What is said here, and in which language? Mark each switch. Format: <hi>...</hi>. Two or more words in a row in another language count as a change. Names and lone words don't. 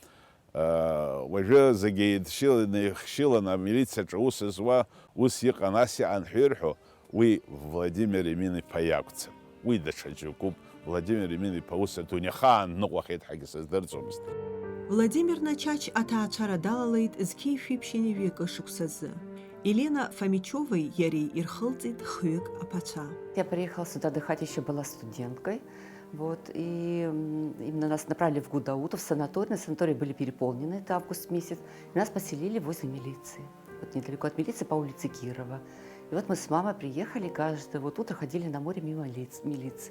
<ab>Уажәы зегьы еидшьылан амилициаҿы ус зуа, ус иҟан, ас иҟан ҳәа ирҳәо, уи Владимир Емин-иԥа иакәӡам. Уи даҽа џьоукуп. Владимир Емин-иԥа ус адунеихаан ныҟәахьеит ҳәагьы сыздырӡомызт. Владимир Начач аҭаацәара далалеит зқьи-шәиԥшьи ҩакы шықәсазы. Елена Фомичевой иареи ирхылҵит хҩык аԥацәа.</ab> <ru>Я приехала сюда отдыхать, еще была студенткой. Вот, и именно нас направили в Гудауто, в санаторий. Санатории были переполнены, это август месяц. И нас поселили возле милиции. Вот недалеко от милиции, по улице Кирова. И вот мы с мамой приехали, каждое вот утро ходили на море мимо милиции.</ru>